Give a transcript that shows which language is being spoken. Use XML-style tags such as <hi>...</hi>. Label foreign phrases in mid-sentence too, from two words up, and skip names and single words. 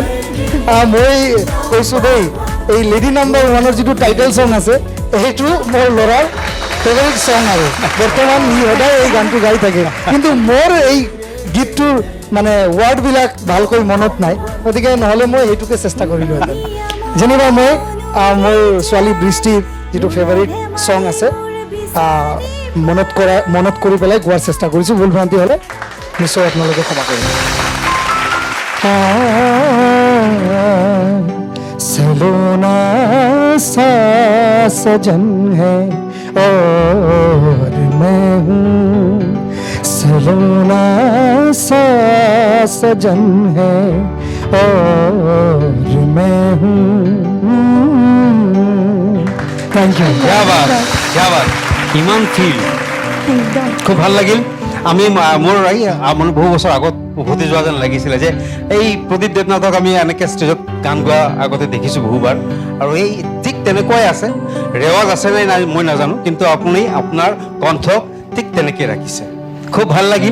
<as>মই কৈছোঁ দেই, এই লেডি নম্বৰ 1ৰ যিটো</as> <en>title song</en> <as>আছে সেইটো মোৰ ল'ৰাৰ</as> <en>favourite song</en> <as>আৰু বৰ্তমান সি সদায় এই গানটো গাই থাকে, কিন্তু মোৰ এই গীতটোৰ মানে ৱাৰ্ডবিলাক ভালকৈ মনত নাই, গতিকে নহ'লে মই সেইটোকে চেষ্টা কৰিলোহেঁতেন। যেনিবা মই মোৰ ছোৱালী বৃষ্টিৰ যিটো</as> <en>favourite song</en> <as>আছে মনত কৰি পেলাই গোৱাৰ চেষ্টা কৰিছোঁ। ভুল ভ্ৰান্তি হ'লে নিশ্চয় আপোনালোকে ক্ষমা কৰিব।</as> <hi>सलोना सा सजन है और मैं हूँ, सलोना सा सजन है और मैं हूँ।</hi> <en>thank you.</en> <hi>क्या बात, क्या बात,</hi> <as>ইমান ফিল, খুব ভাল লাগিল। আমি মোৰ বহু বছৰ আগত উভতি যোৱা যেন লাগিছিলে যে এই প্ৰদীপ দেৱনাথক আমি এনেকৈ ষ্টেজত গান গোৱা আগতে দেখিছোঁ বহুবাৰ, আৰু এই ঠিক তেনেকুৱাই আছে। ৰেৱাজ আছে নে নাই মই নাজানো, কিন্তু আপুনি আপোনাৰ কণ্ঠ ঠিক তেনেকৈ ৰাখিছে, খুব ভাল লাগিল।</as>